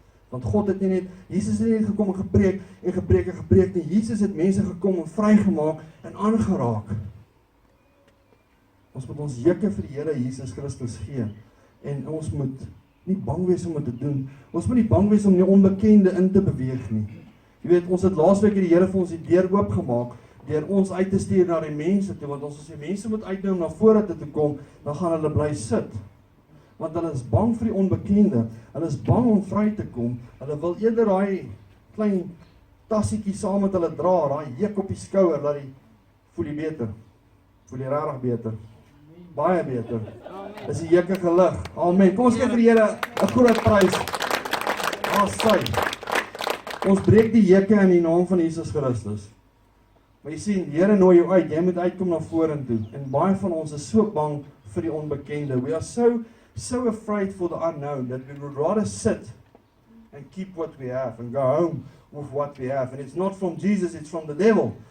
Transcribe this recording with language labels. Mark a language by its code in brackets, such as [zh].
[af] Want God het nie net, Jesus het nie net gekom en gepreek en gepreek en gepreek nie. Jesus het mense gekom en vrygemaak en aangeraak. Ons moet ons jukke vir die Here Jesus Christus gee. En ons moet nie bang wees om dit te doen. Ons moet nie bang wees om die onbekende in te beweeg nie. Jy weet, ons het laasweek die Here vir ons die deur oopgemaak, deur ons uit te stuur na die mense toe, want as die mense moet uitnooi om na vore toe te kom, dan gaan hulle bly sit. Want hulle is bang vir die onbekende, hulle is bang om vry te kom, hulle wil eerder daai klein tassietjie saam met hulle dra, daai juk op die skouer, dat die voel jy beter, voel jy regtig beter, baie beter, is die jukke gelig, amen, kom ons gee vir die Here 'n groot prys, sy, ons breek die jukke in die naam van Jesus Christus. Maar jy sien, die Here nooi jou uit, jy moet uitkom na vorentoe. En baie van ons is so bang vir die onbekende. [en] We are so afraid for the unknown that we would rather sit and keep what we have and go home with what we have. And it's not from Jesus, it's from the devil.